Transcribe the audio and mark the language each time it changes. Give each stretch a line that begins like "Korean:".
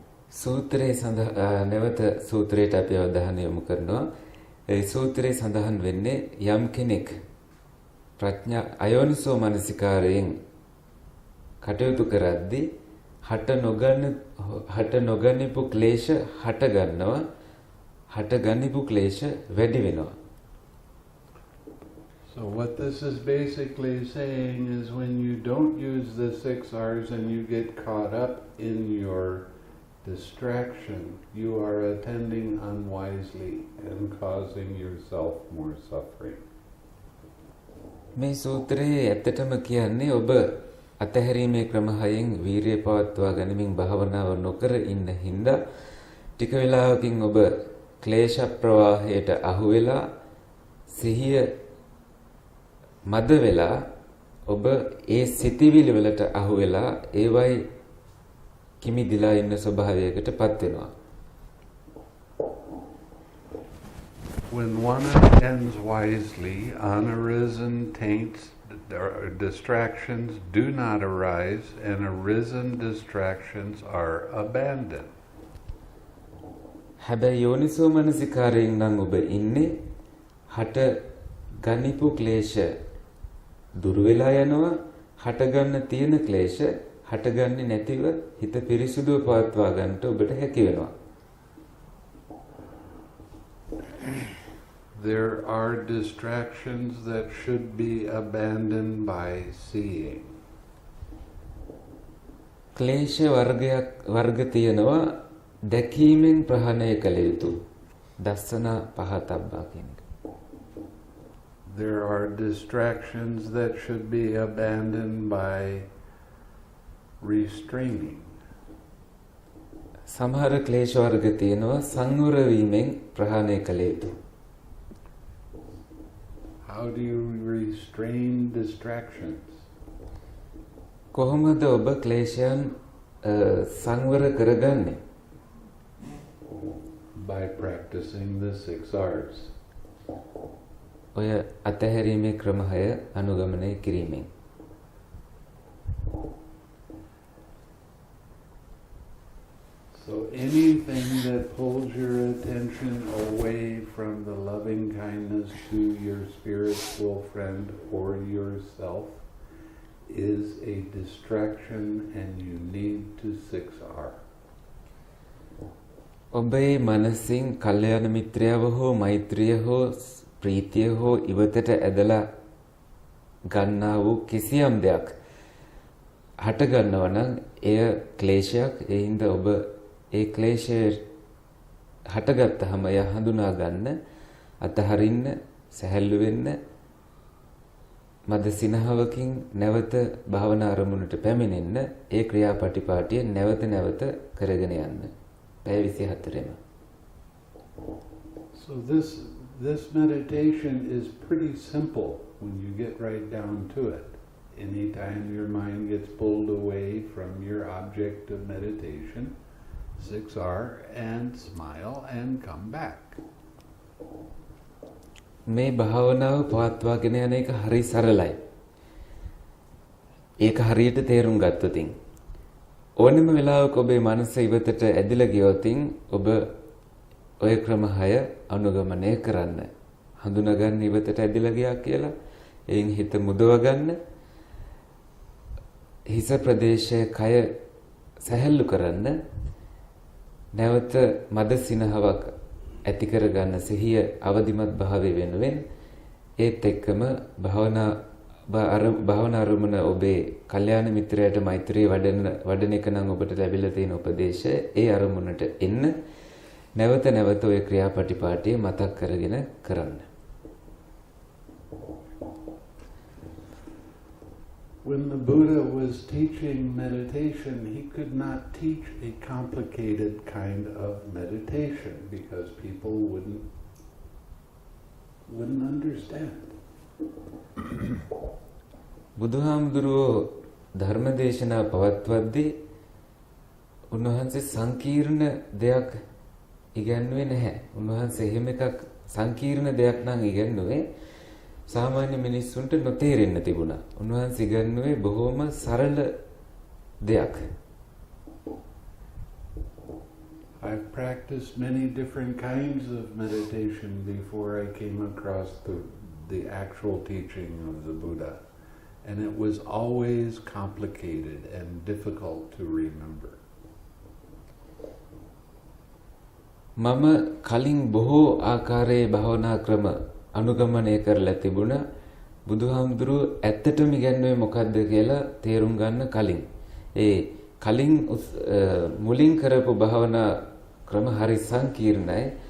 Sinhala: සූත්‍රයේ නැවත සූත්‍රයට අපි අවධානය යොමු කරනවා. ඒ සූත්‍රයේ සඳහන් වෙන්නේ යම් කෙනෙක් ප්‍රඥා අයෝනිසෝ මනසිකාරයෙන් කටයුතු කරද්දී හට නොගනිපු ක්ලේශ හට ගන්නවා, හට ගනිපු ක්ලේශ වැඩි වෙනවා.
English: So what this is basically saying is when you don't use the 6 R's and you get caught up in your distraction, you are attending unwisely and causing yourself more suffering.
Sinhala: මේ සූත්‍රයේ ඇත්තටම කියන්නේ ඔබ අතහැරීමේ ක්‍රම 6න් වීරිය පවත්වා ගනිමින් භාවනාව නොකර ඉන්න හින්දා ටික වෙලාවකින් ඔබ ක්ලේශ ප්‍රවාහයට අහු වෙලා සිහිය මද වෙලා ඔබ ඒ සිතිවිලි වලට අහු වෙලා ඒවයි කිමිදිලා ඉන්න ස්වභාවයකටපත් වෙනවා.
English: When one attends wisely, unarisen taints or distractions do not arise, and arisen distractions are abandoned.
Sinhala: හැබැයි යෝනිසෝ මනසිකාරයෙන් නම් ඔබ ඉන්නේ හට ගනිපු ක්ලේශ දුර වෙලා යනවා, හට ගන්න තියෙන ක්ලේශ හට ගන්නේ නැතිව හිත පිරිසුදුව පවත්වා ගන්නට ඔබට හැකි වෙනවා.
English: There are distractions that should be abandoned by seeing.
Sinhala: ක්ලේශ වර්ග තියෙනවා දැකීමෙන් ප්‍රහාණය කළ යුතු. දස්සන පහතබ්බා කියන එක.
English: There are distractions that should be abandoned by restraining.
Sinhala: සමහර ක්ලේශ වර්ග තියෙනවා සංවර වීමෙන් ප්‍රහාණය කළ යුතු.
English: How do you restrain distractions?
Sinhala: කොහොමද ඔබ ක්ලේශයන් සංවර කරගන්නේ?
English: By practicing the 6 R's.
Sinhala: ඔය අතහැරීමේ ක්‍රම 6 අනුගමනය කිරීමෙන්.
English: So anything that pulls your attention away from the loving kindness to your spiritual friend or yourself is a distraction, and you need to 6R.
Sinhala: ඔබේ මනසින් කල්යාණ මිත්‍රයව හෝ මෛත්‍රිය හෝ ප්‍රීතිය හෝ ඉවතට ඇදලා ගන්නා වූ කිසියම් දෙයක් හට ගන්නවා නම් එය ක්ලේශයක්. ඒ හින්දා ඔබ ඒ ක්ලේශය හටගත්තහම එය හඳුනා ගන්න, අතහරින්න, සැහැල්ලු වෙන්න, මද සිනහවකින් නැවත භාවනා අරමුණට පැමිණෙන්න, ඒ ක්‍රියාපටිපාටිය නැවත නැවත කරගෙන යන්න. පැය 24ම.
English: So this meditation is pretty simple when you get right down to it. Anytime your mind gets pulled away from your object of meditation, 6R and smile and come back.
Sinhala: මේ භාවනාව පවත්වාගෙන යන එක හරි සරලයි. ඒක හරියට තේරුම් ගත්තොතින් ඕනෙම වෙලාවක ඔබේ මනස ඉවතට ඇදිලා ගියොතින් ඔබ ඔය ක්‍රම 6 අනුගමනය කරන්න. හඳුනාගන්න ඉවතට ඇදිලා ගියා කියලා, එයින් හිත මුදව ගන්න, හිස ප්‍රදේශයේ කය සැහැල්ලු කරන්න, නැවත මද සිනහවක් ඇති කර ගන්න සිහිය අවදිමත් භාවය වෙනුවෙන් ඒත් එක්කම භාවනා අරමුණ ඔබේ කල්යාණ මිත්‍රයාට මෛත්‍රිය වඩන එක නම් ඔබට ලැබිලා තියෙන උපදේශය, ඒ අරමුණට එන්න, නැවත නැවත ඔය ක්‍රියාපටිපාටිය මතක් කරගෙන කරන්න.
English: When the Buddha was teaching meditation, he could not teach a complicated kind of meditation because people wouldn't understand.
Sinhala: බුදුහාමුදුරුවෝ ධර්මදේශනා පවත්වද්දී උන්වහන්සේ සංකීර්ණ දෙයක් ඉගැන්වුවේ නැහැ. උන්වහන්සේ එහෙම එකක් සංකීර්ණ දෙයක් නම් ඉගැන්වුවේ සාමාන්‍ය මිනිස්සුන්ට නොතේරෙන්න තිබුණා. උන්වහන්සේ ඉගැන්වුවේ බොහොම සරල දෙයක්.
English: I've practiced many different kinds of meditation before I came across the the actual teaching of the Buddha. And it was always complicated and difficult to remember.
Sinhala: මම කලින් බොහෝ ආකාරයේ භාවනා ක්‍රම අනුගමනය කරලා තිබුණා. බුදුහාමුදුරුව ඇත්තටම ඉගැන්වුවේ මොකද්ද කියලා තේරුම් ගන්න කලින්. ඒ කලින් මුලින් කරපු භාවනා ක්‍රම හරි සංකීර්ණයි.